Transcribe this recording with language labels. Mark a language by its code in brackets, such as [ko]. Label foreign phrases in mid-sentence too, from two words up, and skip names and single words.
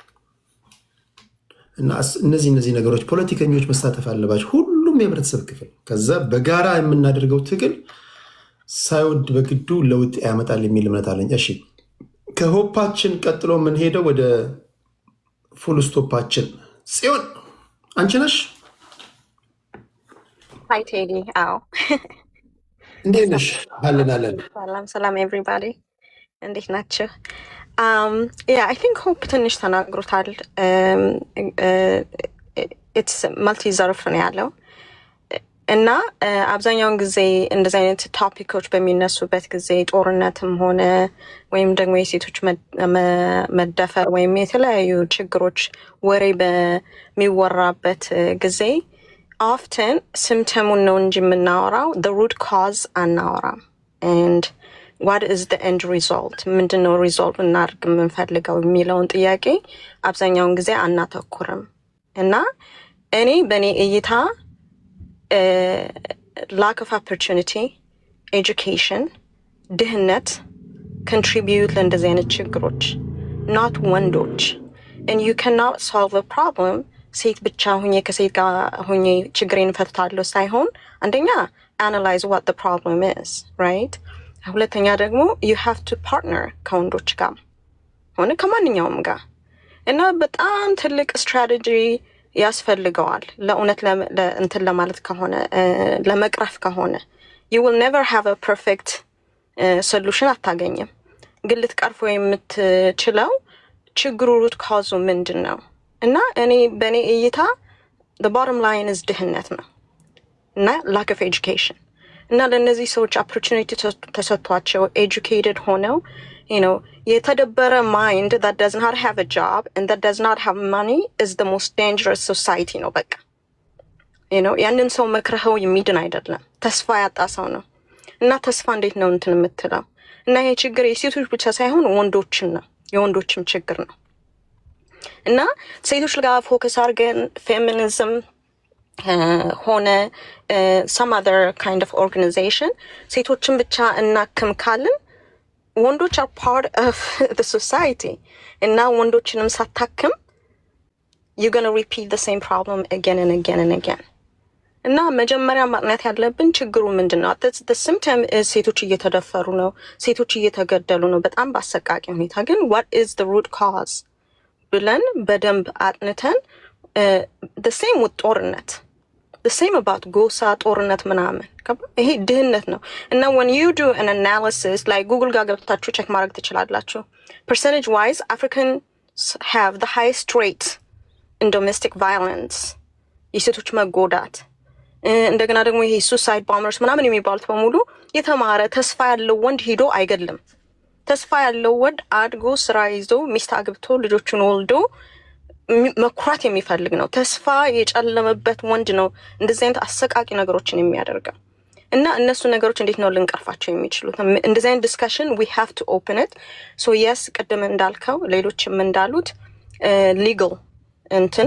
[am] እና እነዚህ ነገሮች ፖለቲከኞች መሳተፍ አለባቸው ሁሉም የህብረተሰብ ክፍል ከዛ በጋራ የምናደርገው ትግል ሳይወድ በግዱ ለውጥ ያመጣል የሚል እምነት አለኝ እሺ ከሆፓችን ቀጥሎ የምንሄደው ወደ ፉል ስቶፓችን ጽዮን አንቺ ነሽ [en] Hi Teddy. Ow. [am] እንዴት ነሽ አለን [en] Salam everybody. [am] እንዴት ናችሁ? [en] Yeah, I think hope [am] ትንሽ ተናግሮታል. [en] It's multi [am] ዘርፍ ነው ያለው እና አብዛኛውን ጊዜ እንደዚህ አይነት ቶፒኮች በሚነሱበት ጊዜ ጦርነትም ሆነ ወይም ደግሞ የሴቶች መደፈር ወይም የተለያዩ ችግሮች ወሬ በሚወራበት ጊዜ [en] often symptomun [am] ነው እንጂ የምናወራው [en] the root cause [am] አናወራም [en] and what is the end result? [am] ምንድነው ሪዞልቭ እናድርግ የምንፈልገው የሚለውን ጥያቄ አብዛኛውን ጊዜ አናተኩርም። እና እኔ በእኔ እይታ [en] lack of opportunity, education, [am] ድህነት contribute ለእንደዚህ አይነት ችግሮች not ወንዶች [en] and you cannot solve a problem [am] ሴት ብቻ ሁኜ ከሴት ጋር ሁኜ ችግሬን ፈትታለሁ ሳይሆን አንደኛ [en] analyze what the problem is, right? [am] ሁለተኛ ደግሞ [en] you have to partner [am] ከወንዶች ጋር ሆነ ከማንኛውም ጋር እና በጣም ትልቅ ስትራቴጂ ያስፈልገዋል ለእውነት እንትን ለማለት ከሆነ ለመቅረፍ ከሆነ [en] you will never have a perfect solution [am] አታገኝም። ግን ልትቀርፎ የምትችለው ችግሩ [en] root cause [am] ምንድን ነው? እና እኔ በእኔ እይታ [en] the bottom line is [am] ድህነት ነው እና [en] lack of education [am] እና ለእነዚህ ሰዎች opportunity ተሰጥቷቸው educated ሆነው የተደበረ [en] mind that does not have a job and that does not have money is the most dangerous society [am] ነው በቃ ያንን ሰው መክረኸው የሚድን አይደለም ተስፋ ያጣ ሰው ነው እና ተስፋ እንዴት ነው እንትን የምትለው እና ይሄ ችግር የሴቶች ብቻ ሳይሆን ወንዶችም ነው የወንዶችም ችግር ነው እና ሴቶች ጋር ፎከስ አድርገን ፌሚኒዝም [en] ሆነ some other kind of organization [am] ሴቶችን ብቻ እናክም ካልን ወንዶች [en] are part of the society [am] እና ወንዶችንም ሳታክም [en] you're going to repeat the same problem again and again and [am] again እና መጀመሪያ ማጥናት ያለብን ችግሩ ምንድነው [en] the symptom is [am] ሴቶች እየተደፈሩ ነው ሴቶች እየተገደሉ ነው በጣም በአሰቃቂ ሁኔታ ግን [en] what is the root cause [am] ብለን በደንብ አጥንተን [en] the same with ጦርነት the same about [am] ጎሳ ጦርነት ምናምን ይሄ ድህነት ነው እና [en] when you do an analysis like Google [am] ጋር ገብታችሁ ቼክ ማድረግ ትችላላችሁ [en] percentage wise Africans have the highest rate in domestic violence [am] የሴቶች መጎዳት እንደገና ደግሞ ይሄ [en] suicide bombers [am] ምናምን የሚባሉት በሙሉ የተማረ ተስፋ ያለው ወንድ ሄዶ አይገድልም ተስፋ ያለው ወንድ አድጎ ስራ ይዞ ሚስት አግብቶ ልጆቹን ወልዶ መኩራት የሚፈልግ ነው ተስፋ የጨለመበት ወንድ ነው እንደዚህ አይነት አሰቃቂ ነገሮችን የሚያደርገው እና እነሱ ነገሮች እንዴት ነው ልንቀርፋቸው የሚችሉት እንደዚህ አይነት ዲስከሽን [en] we have to open it so yes [am] ቀደም እንዳልከው ሌሎችም እንዳሉት legal እንትን